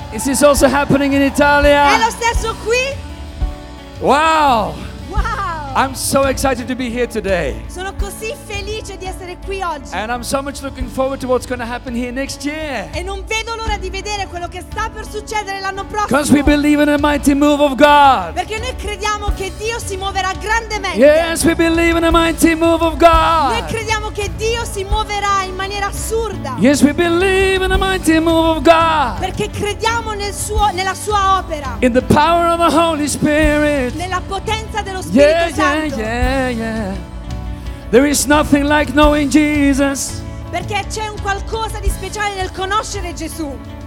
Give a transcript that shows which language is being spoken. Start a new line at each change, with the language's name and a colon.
English: Is this also happening in Italia?
Italian: È lo stesso qui? Wow!
English: I'm so excited to be here today.
Italian: Sono così felice di essere qui oggi.
English: And I'm so much looking forward to what's going to happen here next year.
Italian: E non vedo l'ora di vedere quello che sta per succedere l'anno prossimo.
English: Because we believe in a mighty move of God.
Italian: Perché noi crediamo che Dio si muoverà grandemente.
English: Yes, we believe in a mighty move of God.
Italian: Noi crediamo che Dio si muoverà in maniera assurda.
English: Yes, we believe in a mighty move of God.
Italian: Perché crediamo nella sua opera.
English: In the power of the Holy Spirit.
Italian: Nella potenza dello Spirito Santo. Yeah.
English: There is nothing like knowing Jesus.
Italian: Perché c'è un qualcosa di speciale nel conoscere Gesù.